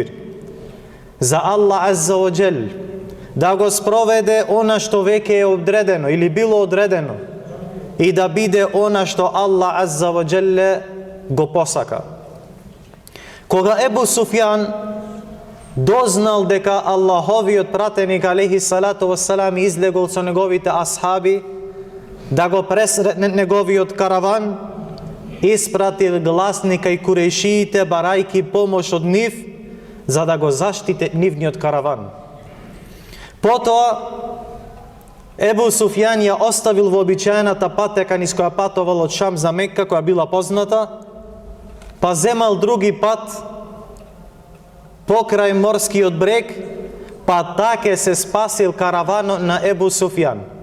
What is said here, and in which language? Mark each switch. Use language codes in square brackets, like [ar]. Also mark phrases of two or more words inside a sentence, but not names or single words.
[mk] За Аллах [ar] عز وجل [mk] да го спроведе она што веќе е одредено или било одредено и да биде она што Аллах [ar] عز وجل [mk] го посака. Кога Ебу Суфјан дознал дека Аллаховиот пратеник [ar] عليه الصلاة والسلام [mk] излегол со неговите асхаби да го пресретне неговиот караван, испратил гласник кај курејшиите барајки помош од нив за да го заштите нивниот караван. Потоа Ебу Суфјан ја оставил вообичаената патека низ која патувал од Шам за Мекка, која била позната, па земал други пат покрај морскиот брег, па таке се спасил караванот на Ебу Суфјан.